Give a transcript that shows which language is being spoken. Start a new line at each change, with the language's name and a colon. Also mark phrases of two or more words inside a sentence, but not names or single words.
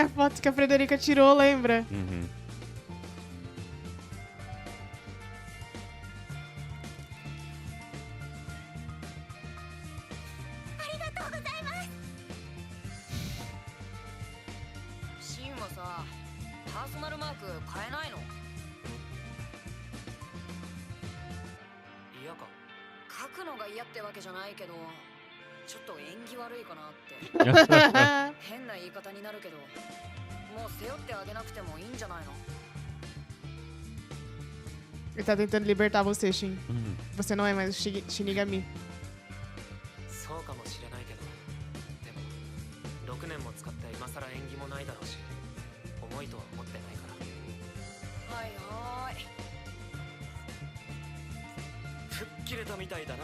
Portuguese: A foto que a Frederica tirou, lembra? Uhum.
Japanese: シンはさパーソナルマーク変えないの嫌か書くのが嫌ってわけじゃないけどちょっと縁起悪いかなって変な言い方になるけどもう背負ってあげなくてもいいんじゃないの
Portuguese: Ele tá tentando libertar você, Shin. Uhum. Você não é mais o Shinigami.
Japanese: そうかもしれないけどでも6年も使って今更縁起もないだろうし重いとは思ってないからはいはーい吹っ切れたみたいだな。